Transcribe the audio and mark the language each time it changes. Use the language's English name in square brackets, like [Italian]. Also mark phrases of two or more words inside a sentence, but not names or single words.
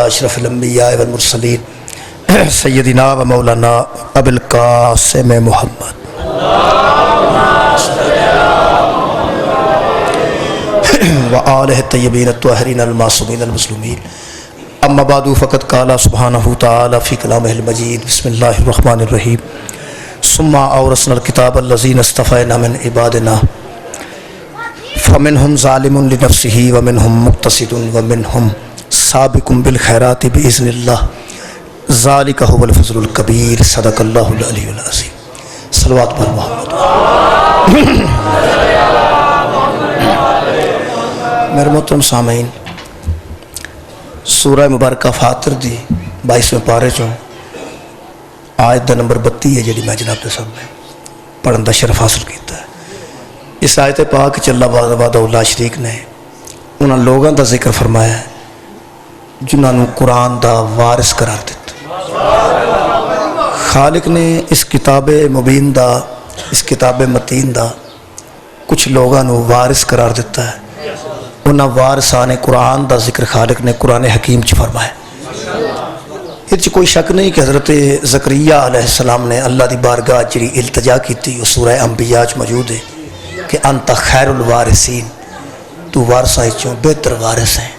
[Arabic] اشرف الانبیاء والمرسلین سیدنا و مولانا ابو القاسم محمد و آلہ الطیبین الطاہرین المعصومین المظلومین اما بعد فقد قال سبحانہ تعالی فی کلامہ المجید بسم اللہ الرحمن الرحیم ثم اورثنا الکتاب الذین اصطفینا من عبادنا فمنهم ظالم لنفسه ومنهم مقتصد ومنهم سابق بالخیرات باذن اللہ ذالک هو الفضل الکبیر صدق اللہ العلی العظیم صلوات پر محمد [Punjabi] میرے محترم سامعین سورہ مبارکہ فاطر دی 22ویں پارے چوں آیت دا نمبر 32 ہے جڑی میں جناب دے سامنے پڑھن دا شرف حاصل کیتا ہے۔ اس آیت پاک چ اللہ [Arabic] وحدہ لا شریک [Punjabi] نے انہاں لوگاں دا ذکر فرمایا ہے جنہاں نوں قرآن دا وارث قرار دیتا۔ خالق نے اس کتاب مبین دا اس کتاب متین دا کچھ لوگاں نوں وارث قرار دیتا ہے۔ انہاں وارثان قرآن دا ذکر خالق نے قرآن حکیم چ فرمایا۔ اس کوئی شک نہیں کہ حضرت زکریا [Arabic] علیہ السلام [Punjabi] نے اللہ دی بارگاہ جڑی التجا کی سورہ انبیاء چ موجود ہے کہ [Arabic] انت خیر الوارثین، [Punjabi] تو وارثاں چوں بہتر وارث ہے۔